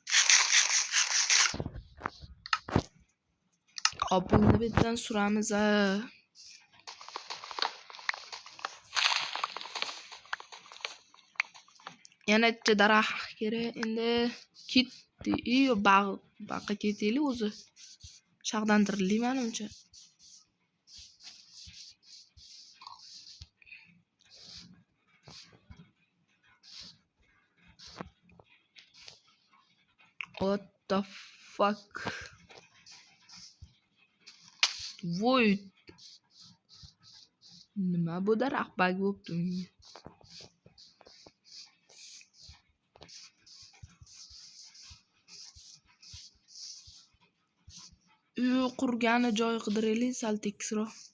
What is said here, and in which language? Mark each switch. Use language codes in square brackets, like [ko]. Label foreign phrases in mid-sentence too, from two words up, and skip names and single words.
[uz] Hop, buni bitdan suramiz. Yana bitta daraxt kerak. Endi ketdi. Baqqa ketaylik o'zi. Shag'dantirlik menimcha. [en] What the fuck? Voy. [uz] Nima bu daraxt bug bo'libdi menga? Qurgani joy qidiraylik, sal tekisroq.